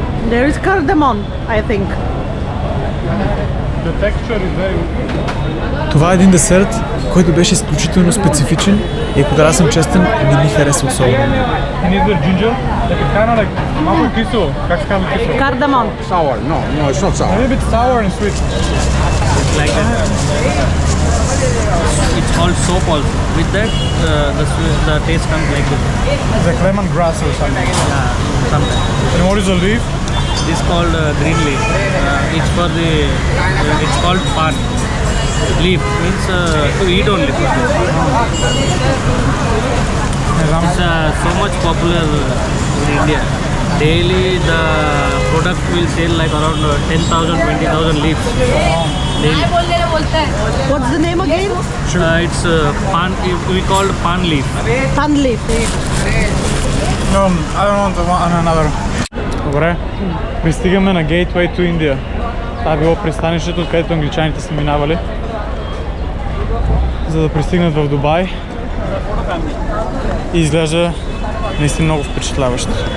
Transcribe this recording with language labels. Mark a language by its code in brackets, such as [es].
[en] There is cardamom, I think. The texture is very good. [bg] Това е един десерт, който беше изключително специфичен и ако трябва да съм честен, не ми хареса особено. [en] And is there ginger? Like it's kind of like [bg] малко кисело. Как се казва кисело? [en] Cardamom. Sour. No, it's not sour. A little bit sour and sweet. Like that. It's called soap also. With that, the taste comes like this. It's like lemongrass or something. Sometimes. And what is the leaf? This called green leaf. It's for the. It's called pan. Leaf means to eat only. It's so much popular in India. Daily the product will sell like around 10,000, 20,000 leaves. Daily. What's the name again? It's pan. We called pan leaf. Pan leaf. No, I don't want another. [bg] Добре, пристигаме на Gateway to India. Това е било пристанището, откъдето англичаните са минавали, за да пристигнат в Дубай. И изглежда наистина много впечатляващо.